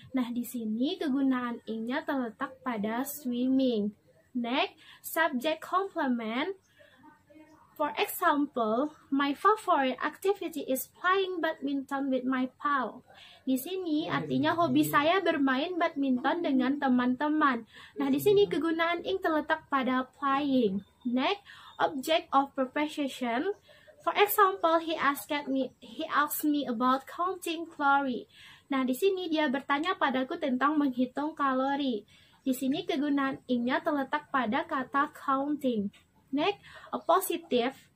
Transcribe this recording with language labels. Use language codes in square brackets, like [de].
[id] Nah, di sini kegunaan ing-nya terletak pada swimming. [en] Next, subject complement. For example, my favorite activity is playing badminton with my pal. [id] Di sini artinya hobi saya bermain badminton dengan teman-teman. Nah, di sini kegunaan ing terletak pada playing. [en] Next, object of preposition. For example, he asked me about counting calorie. [id] Nah, di sini dia bertanya padaku tentang menghitung kalori. Di sini kegunaan ing-nya terletak pada kata counting. [en] Next, a positive.